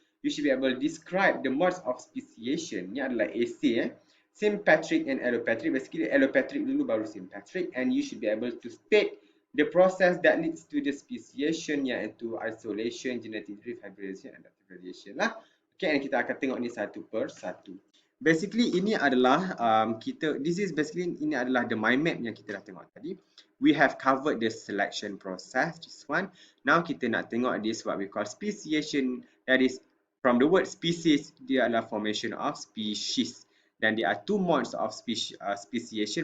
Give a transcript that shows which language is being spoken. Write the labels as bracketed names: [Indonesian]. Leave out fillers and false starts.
[English] You should be able to describe the modes of speciation. [Malay] Ini adalah essay. [English] Sympatric and allopatric. Basically, allopatric [Malay] dulu baru [English] sympatric. And you should be able to state the process that leads to the speciation, iaitu isolation, genetic drift, hybridization, and adaptive radiation lah. [Malay] Okay, and kita akan tengok ni satu per satu. Basically, ini adalah ini adalah [English] the mind map [Malay] yang kita dah tengok tadi. [English] We have covered the selection process, this one. Now [Malay] kita nak tengok [English] this what we call speciation. That is from the word species, [Malay] dia adalah [English] formation of species. Dan there are two modes of speciation.